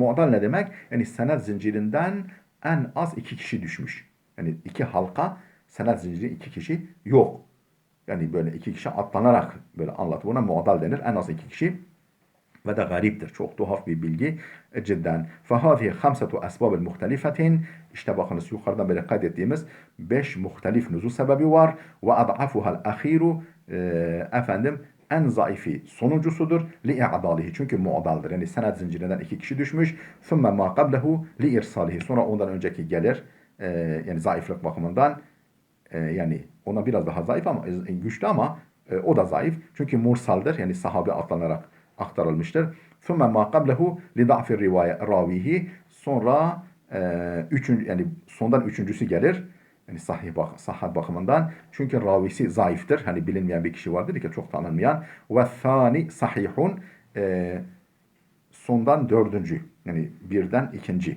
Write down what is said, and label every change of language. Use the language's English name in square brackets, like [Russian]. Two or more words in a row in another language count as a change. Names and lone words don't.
[Turkish] Mu'dal ne demek? Yani senet zincirinden en az 2 kişi düşmüş. Yani 2 halka senet zinciri 2 kişi yok. Yani böyle 2 kişi atlanarak böyle anlat. Buna mu'dal denir. En az 2 kişi. Ve de gariptir. Çok tuhaf bir bilgi cidden. [Arabic] فَهَذِهِ خَمْسَةُ أَسْبَابٍ مُخْتَلِفَةٍ. [Turkish] İşte bakınız yukarıdan beri kaydettiğimiz 5 muhtelif nüzul sebebi var. [Arabic] وَاَضْعَفُهَا الْأَخِيرُ [Turkish] efendim en zayıfi sonuncusudur. لِاِعْدَالِهِ. Çünkü muadaldır. Yani senet zincirinden 2 kişi düşmüş. [Arabic] ثُمَّ مَا قَبْلَهُ لِاِرْسَالِهِ. [Turkish] Sonra ondan önceki gelir. Yani zayıflık bakımından. Yani ona biraz daha zayıf ama güçlü ama o da zayıf. Çünkü mursaldır. Yani sahabe atlanarak aktarılmıştır. [Arabic] ثُمَّ مَا قَبْلَهُ لِضَعْفِ رَاوِهِ. [Turkish] Sonra yani sondan üçüncüsü gelir. Yani sahih bakımından. Çünkü ravisi zayıftır. Hani bilinmeyen bir kişi vardır ki çok tanınmayan. [Arabic] وَالثَّانِي صَحِيحٌ. [Turkish] Sondan dördüncü. Yani birden ikinci.